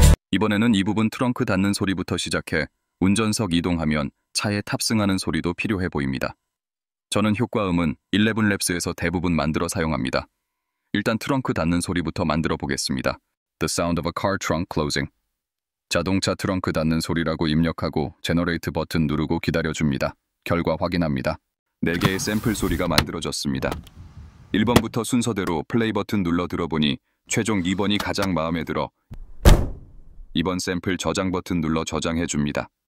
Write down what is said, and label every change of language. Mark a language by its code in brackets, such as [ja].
[ko] 이번에는 이 부분 트렁크 닫는 소리부터 시작해 운전석 이동하면 차에 탑승하는 소리도 필요해 보입니다. 저는 효과음은 11랩스에서 대부분 만들어 사용합니다. 일단 트렁크 닫는 소리부터 만들어 보겠습니다. [en] The sound of a car trunk closing. [ko] 자동차 트렁크 닫는 소리라고 입력하고 제너레이트 버튼 누르고 기다려줍니다. 결과 확인합니다. 4개의 샘플 소리가 만들어졌습니다. 1번부터 순서대로 플레이 버튼 눌러 들어보니 최종 2번이 가장 마음에 들어 2번 샘플 저장 버튼 눌러 저장해줍니다.